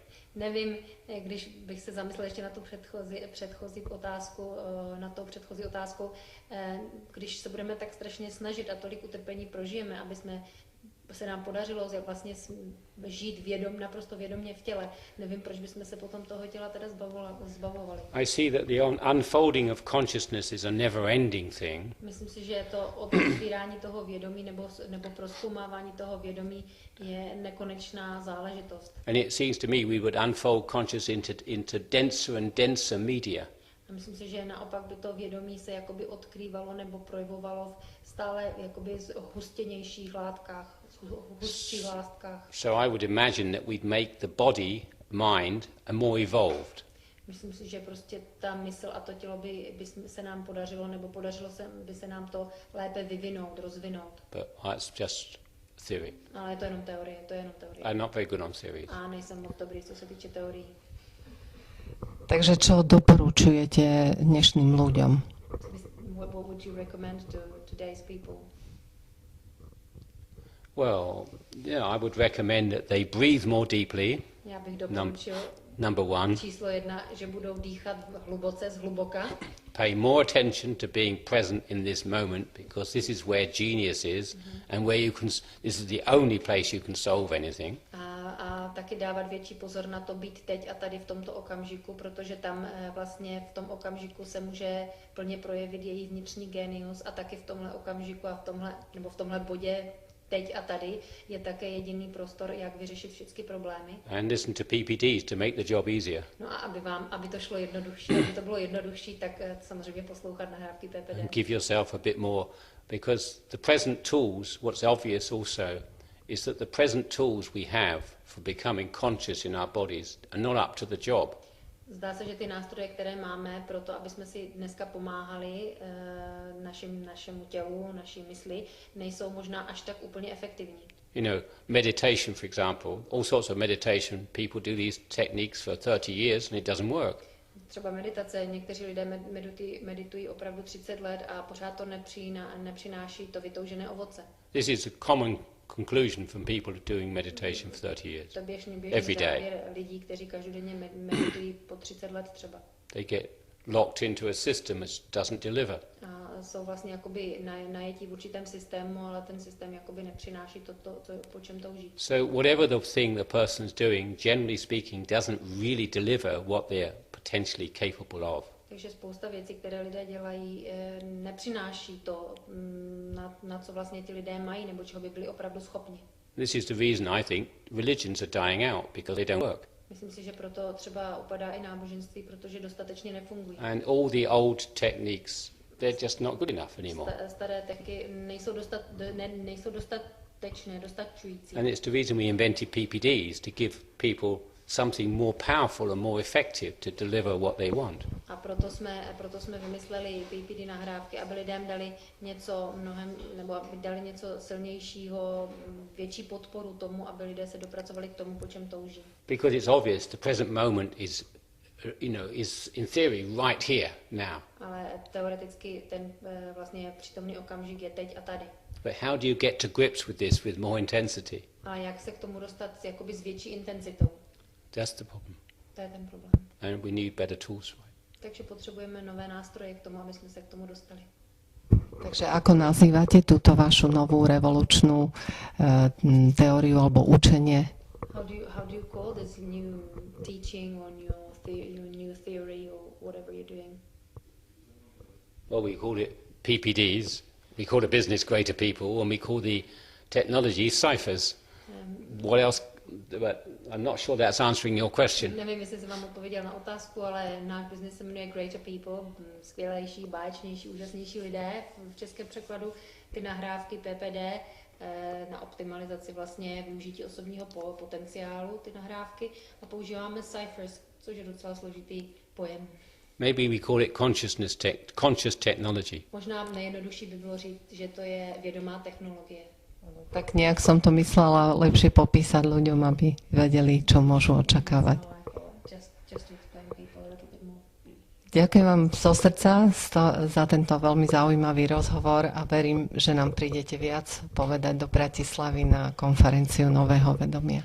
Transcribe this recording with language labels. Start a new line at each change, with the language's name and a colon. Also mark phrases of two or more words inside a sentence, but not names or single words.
Czech: Nevím, když bych se zamyslel ještě na tu předchozí otázku, když se budeme tak strašně snažit a tolik utrpení prožijeme, aby se nám podařilo vlastně žít naprosto vědomě v těle. Nevím, proč bychom se potom toho těla teda zbavovali.
English: I see that the unfolding of consciousness is a never-ending thing.
Czech: Myslím si, že to otvírání toho vědomí nebo prozkoumávání toho vědomí je nekonečná záležitost.
English: And it seems to me we would unfold consciousness into denser and denser media.
Czech: A myslím si, že naopak by to vědomí se jakoby odkrývalo nebo projevovalo v stále jakoby hustěnějších látkách, hustších látkách.
English: So I would imagine that we'd make the body, mind, more evolved.
Czech: Myslím si, že prostě ta mysl a to tělo by se nám podařilo, nebo by se nám to lépe vyvinout, rozvinout.
English: But it's just theory.
Czech: Ale je to jenom teorie.
English: I'm not very good on theories.
Czech: A nejsem moc dobrý, co se týče teorií.
Slovak: Takže čo doporučujete dnešným ľuďom?
English: What would you recommend to today's people? Well, I would recommend that they breathe more deeply.
Czech: Já bych doporučil
English: Number one.
Czech: Číslo 1, že budou dýchat hluboce, zhluboka.
English: Pay more attention to being present in this moment, because this is where genius is, and where this is the only place you can solve anything.
Czech: A taky dávat větší pozor na to být teď a tady v tomto okamžiku, protože tam vlastně v tom okamžiku se může plně projevit její vnitřní genius a taky v tomhle okamžiku a v tomhle bodě teď a tady je také jediný prostor, jak vyřešit všechny problémy.
English: And listen to PPDs to make the job easier.
Czech: No a aby to šlo jednodušší, aby to bylo jednodušší, tak samozřejmě poslouchat nahrávky PPD.
English: And give yourself a bit more, because the present tools, what's obvious also, is that the present tools we have for becoming conscious in our bodies are not up to the job.
Czech: Zdá se, že ty nástroje, které máme pro to, aby jsme si dneska pomáhali našemu tělu, naší mysli, nejsou možná až tak úplně efektivní.
English: Meditation, for example, all sorts of meditation, people do these techniques for 30 years and it doesn't work.
Czech: Třeba meditace, někteří lidé meditují opravdu 30 let a pořád to nepřináší to vytoužené ovoce.
English: This is a common conclusion from people doing meditation for 30 years.
Czech: To běžný
English: Every day.
Czech: závěr lidí, kteří každodenně meditují po 30 let třeba.
English: They get locked into a system that doesn't deliver.
Czech: A jsou vlastně jakoby najetí v určitém systému, ale ten systém jakoby nepřináší to, po čem touží.
English: So whatever the thing the person's doing, generally speaking, doesn't really deliver what they're potentially capable of.
Czech: Takže spousta věcí, které lidé dělají, nepřináší to, na co vlastně ti lidé mají, nebo čeho by byli opravdu schopni.
English: This is the reason I think religions are dying out, because they don't work.
Czech: Myslím si, že proto třeba upadá i náboženství, protože dostatečně nefungují.
English: And all the old techniques, they're just not good enough anymore.
Czech: Staré techniky nejsou dostatečné, dostačující.
English: And it's the reason we invented PPDs, to give people something more powerful and more effective to deliver what they want.
Czech: A proto jsme vymysleli PPD nahrávky, aby lidem dali něco nebo aby dali něco silnějšího, větší podporu tomu, aby lidé se dopracovali k tomu, po čem touží.
English: Because it's obvious the present moment is in theory right here now.
Czech: Ale teoreticky ten vlastně přítomný okamžik je teď a tady.
English: But how do you get to grips with this with more intensity?
Czech: A jak se k tomu dostat jakoby s větší intenzitou?
English: That's the problem.
Czech: To je ten problém.
English: And we need better tools for it.
Czech: Takže potřebujeme nové nástroje k tomu, aby jsme se k tomu dostali.
Slovak: Takže ako nazývate túto vašu novú revolučnú teóriu alebo učenie?
English: How do you call this new teaching or your new theory or whatever you're doing? Well, we call it PPDs. We call it business greater people, and we call the technology ciphers. What else? But I'm not sure that's answering your question.
Czech: Nevím, jestli jsem vám odpověděl na otázku, ale náš biznis se jmenuje Greater People, skvělejší, báječnější, úžasnější lidé. V českém překladu ty nahrávky PPD na optimalizaci vlastně využití osobního potenciálu, ty nahrávky, a používáme ciphers, což je docela složitý pojem.
English: Maybe we call it conscious technology.
Czech: Možná nejjednodušší by bylo říct, že to je vědomá technologie.
Slovak: Tak nejak som to myslela lepšie popísať ľuďom, aby vedeli, čo môžu očakávať. Ďakujem vám zo srdca za tento veľmi zaujímavý rozhovor a verím, že nám prídete viac povedať do Bratislavy na konferenciu Nového vedomia.